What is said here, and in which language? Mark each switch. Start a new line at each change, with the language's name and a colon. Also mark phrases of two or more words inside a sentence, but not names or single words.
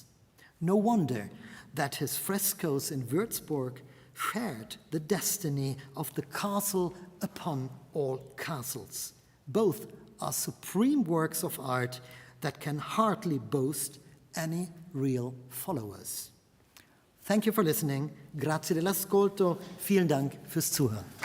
English: No wonder that his frescoes in Würzburg shared the destiny of the castle upon all castles. Both are supreme works of art that can hardly boast any real followers. Thank you for listening.
Italian: Grazie dell'ascolto.
German: Vielen Dank fürs Zuhören.